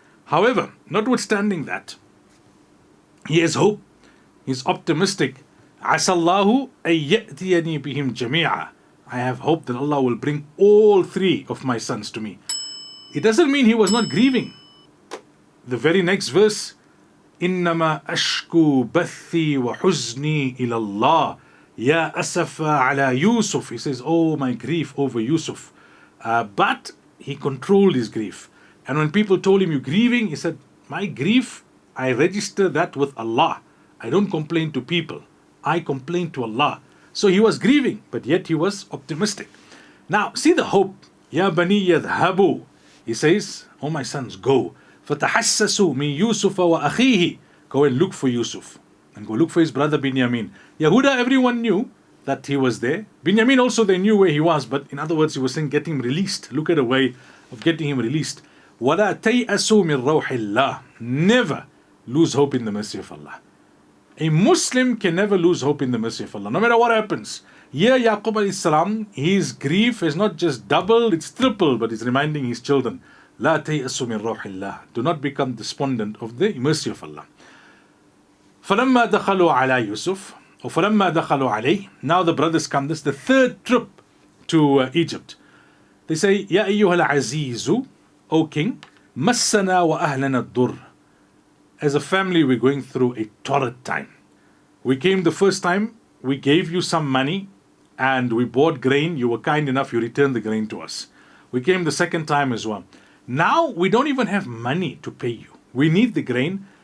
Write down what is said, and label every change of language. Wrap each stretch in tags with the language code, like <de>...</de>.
<en>However, notwithstanding that, he has hope, he's optimistic.</en> <ar>Asallahu ayyatiyani bihim jami'a.</ar> <en>I have hope that Allah will bring all three of my sons to me. It doesn't mean he was not grieving. The very next verse,</en> <ar>إنما أشكو بثي وحزني إلى الله يا أسف على يوسف.</ar> <en>He says, oh, my grief over Yusuf. But he controlled his grief. And when people told him, you're grieving, he said, my grief, I register that with Allah. I don't complain to people. I complain to Allah. So he was grieving, but yet he was optimistic. Now, see the hope.</en> <ar>Ya bani yadhabu.</ar> <en>He says, oh my sons, go.</en> <ar>فَتَحَسَّسُوا مِن يُوسُفَ وَأَخِيهِ. Go and look for Yusuf.</ar> <en>And go look for his brother Binyamin. Yehuda, everyone knew that he was there. Binyamin also, they knew where he was. But in other words, he was saying, get him released. Look at a way of getting him released.</en> <ar>وَلَا تَيْأَسُوا مِن رَوْحِ اللَّهِ.</ar> <en>Never lose hope in the mercy of Allah. A Muslim can never lose hope in the mercy of Allah, no matter what happens. Here, Yacub AS, his grief is not just doubled, it's tripled, but he's reminding his children,</en> <ar>لا تيأسوا من روح الله.</ar> <en>Do not become despondent of the mercy of Allah.</en> <ar>فلما دخلوا على يوسف, or فلما دخلوا عليه.</ar> <en>Now the brothers come. This is the third trip to Egypt. They say,</en> <ar>يا أيها العزيز,</ar> <en>O King,</en> <ar>مسنا وأهلنا الضر.</ar> <en>As a family, we're going through a torrid time. We came the first time, we gave you some money, and we bought grain. You were kind enough, you returned the grain to us. We came the second time as well. Now, we don't even have money to pay you. We need the grain.</en>